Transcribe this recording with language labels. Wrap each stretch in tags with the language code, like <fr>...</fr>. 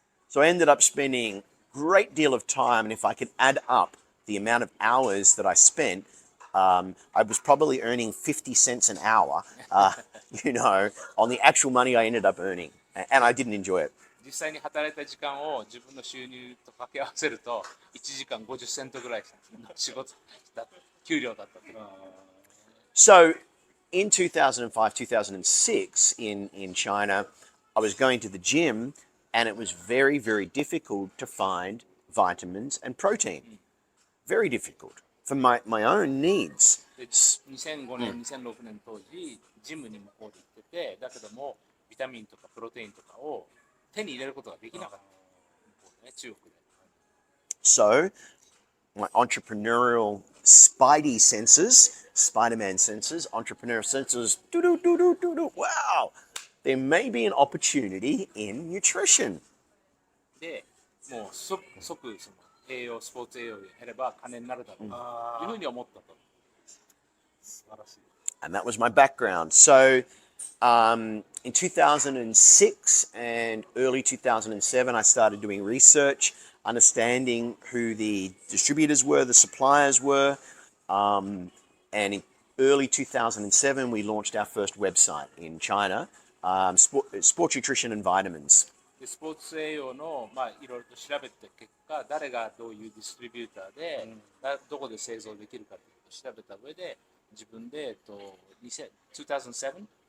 <en>So I ended up spending a great deal of time, and if I could add up the amount of hours that I spent, I was probably earning 50 cents an hour, on the actual money I ended up earning, and I didn't enjoy it.</en> <ja>実際に働いた時間を自分の収入と掛け合わせると1時間50セントぐらい仕事だ給料だったと。</ja> <en>So in 2005, 2006 in China, I was going to the gym, and it was very, very difficult to find vitamins and protein. Very difficult for my own needs.</en> <ja>2005年、2006年当時、ジムに向こうで行ってて、だけどもビタミンとかプロテインとかを手に入れることができなかった。ね、中国で。</ja> <en>So my entrepreneurial spidey senses, Spider-Man senses, entrepreneurial senses, wow, there may be an opportunity in nutrition.</en> <ja>で、もう即その栄養、スポーツ栄養を減れば金になるだろうというふうに思ったと。素晴らしい。</ja> <en>And that was my background. So in 2006 and early 2007, I started doing research, understanding who the distributors were, the suppliers were. And in early 2007, we launched our first website in China, Sport Nutrition and Vitamins.</en> <ja>でスポーツ栄養の、いろいろと調べた結果、誰がどういうディストリビューターで、どこで製造できるかということを調べた上で、自分で、2007?</ja>